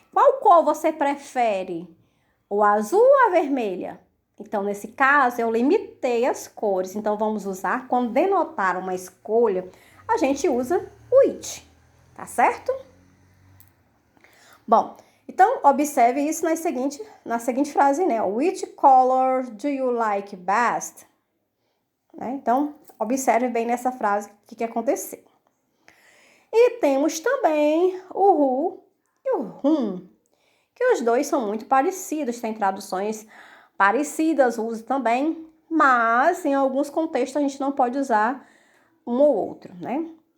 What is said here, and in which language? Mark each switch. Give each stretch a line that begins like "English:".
Portuguese: Qual cor você prefere? O azul ou a vermelha? Então, nesse caso, eu limitei as cores. Então, vamos usar, quando denotar uma escolha, a gente usa o it. Tá certo? Bom, então, observe isso na seguinte frase, né?
English: Which color do you like best?
Portuguese: Né? Então, observe bem nessa frase o que aconteceu. E temos também o who e o whom, que os dois são muito parecidos, tem traduções parecidas, uso também, mas em alguns contextos a gente não pode usar um ou outro, né?